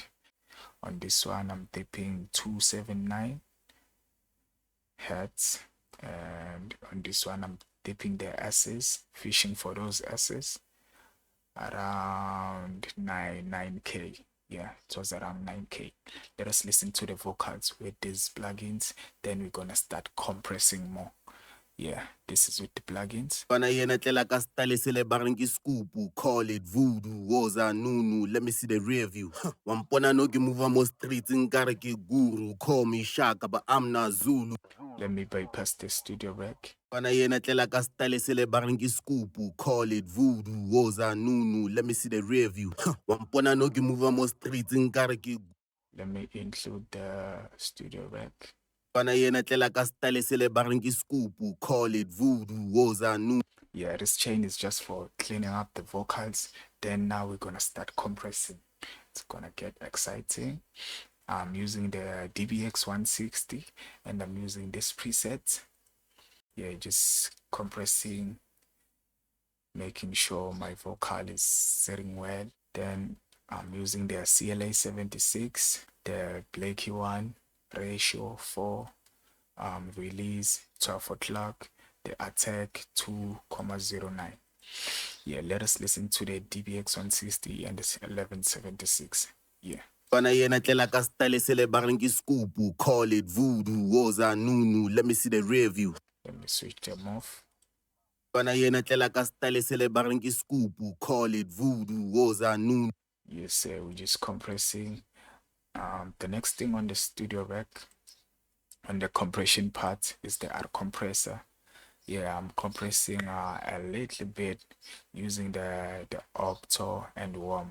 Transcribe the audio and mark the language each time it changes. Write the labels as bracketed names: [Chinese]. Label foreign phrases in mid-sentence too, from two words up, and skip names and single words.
[English] On this one, I'm dipping 279 Hz, and on this one, I'm dipping the S's, fishing for those S's. around 9k. Yeah, it was around 9k. Let us listen to the vocals with these plugins, then we're gonna start compressing more. Yeah, this is with the plugins. [Tswana] Bana yena tlela ka style se le bareng ke scoop, [English] call it voodoo, [Zulu] woza nunu, [English] let me see the rear view. [Tswana] Wampona no ke move mo streets nkare ke guru, [English] call me Shaka but I'm not Zulu. Let me bypass the studio rec. [Tswana] Bana yena tlela ka style se le bareng ke scoop, [English] call it voodoo, [Zulu] woza nunu, [English] let me see the rear view. [Tswana] Wampona no ke move mo streets nkare ke. [English] Let me include the studio rec. [Tswana] Bana yena tlela ka style se le bareng ke scoop, [English] call it voodoo, [Zulu] woza nunu. [English] Yeah, this chain is just for cleaning up the vocals. Then now we're gonna start compressing. It's gonna get exciting. I'm using the DBX 160 and I'm using this preset. Yeah, just compressing, making sure my vocal is setting well. Then I'm using the CLA 76, the Blakey one, ratio 4, release 12 o'clock, the attack 2,09. Yeah, let us listen to the DBX 160 and the 1176. Yeah. [Tswana] Bana yena tlela ka style se le bareng ke scoop, [English] call it voodoo, [Zulu] woza nunu, [English] let me see the rear view. Let me switch them off. [Tswana] Bana yena tlela ka style se le bareng ke scoop, [English] call it voodoo, [Zulu] woza nunu. [English] Yes, we're just compressing. The next thing on the studio rec, on the compression part, is the R compressor. Yeah, I'm compressing a little bit using the octo and warm.